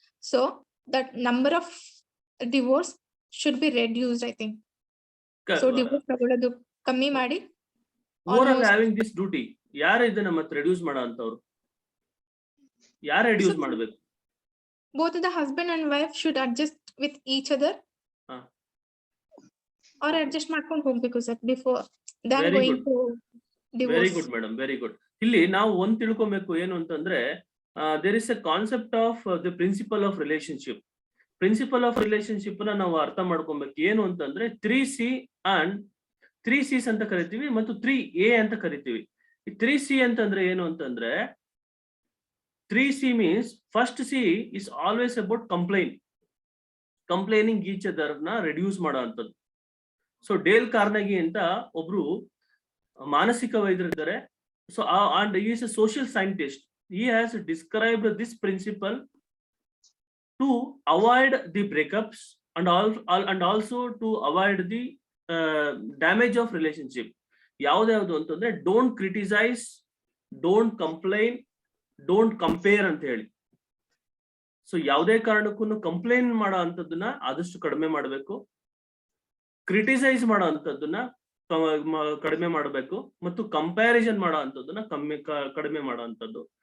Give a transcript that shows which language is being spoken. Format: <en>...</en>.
<en>So that number of divorce should be reduced I think.</en> <kn>So divorce ತಗೊಳ್ಳೋದು ಕಮ್ಮಿ ಮಾಡಿ</kn> <en>having this duty</en> <kn>ಯಾರು ಇದನ್ನ ಮತ್ತೆ ರೆಡ್ಯೂಸ್ ಮಾಡೋ ಅಂತವ್ರು ಯಾರು ರೆಡ್ಯೂಸ್ ಮಾಡಬೇಕು?</kn> <en>both the husband and wife should adjust with each other or adjust</en> <kn>ಮಾಡ್ಕೊಂಡು ಹೋಗ್ಬೇಕು sir</kn> <en>Before than going to divorce. Very good madam, very good.</en> <kn>ಇಲ್ಲಿ ನಾವು ಒಂದ್ ತಿಳ್ಕೊಬೇಕು ಏನು ಅಂತಂದ್ರೆ</kn> <en>There is a concept of the principle of relationship.</en> <kn>Principle of relationship ನ ನಾವು ಅರ್ಥ ಮಾಡ್ಕೊಬೇಕು. ಏನು ಅಂತಂದ್ರೆ 3C and 3Cs ಅಂತ ಕರಿತೀವಿ ಮತ್ತು 3A ಅಂತ ಕರಿತೀವಿ. ಈ 3C ಅಂತಂದ್ರೆ ಏನು ಅಂತಂದ್ರೆ</kn> <en>3C means first C is always about complaining each other</en> <kn>ನ ರೆಡ್ಯೂಸ್ ಮಾಡೋ ಅಂತದ್ದು. ಸೊ ಡೇಲ್ ಕಾರ್ನೆಗಿ ಅಂತ ಒಬ್ರು ಮಾನಸಿಕ ವೈದ್ಯರಿದ್ದಾರೆ.</kn> <en>So and he is a social scientist. He has described this principle to avoid the breakups and also to avoid the damage of relationship.</en> <kn>ಯಾವ್ದು ಅಂತಂದ್ರೆ</kn> <en>don't criticise, don't complain, don't compare</en> <kn>ಅಂತ ಹೇಳಿ. So ಯಾವುದೇ ಕಾರಣಕ್ಕೂ complaint ಮಾಡೋ ಅಂತದನ್ನ ಆದಷ್ಟು ಕಡಿಮೆ ಮಾಡಬೇಕು, ಕ್ರಿಟಿಸೈಸ್ ಮಾಡೋ ಅಂತದನ್ನ ಕಡಿಮೆ ಮಾಡಬೇಕು ಮತ್ತು ಕಂಪ್ಯಾರಿಸನ್ ಮಾಡೋ ಅಂತದನ್ನ ಕಡಿಮೆ ಮಾಡೋ ಅಂತದ್ದು.</kn>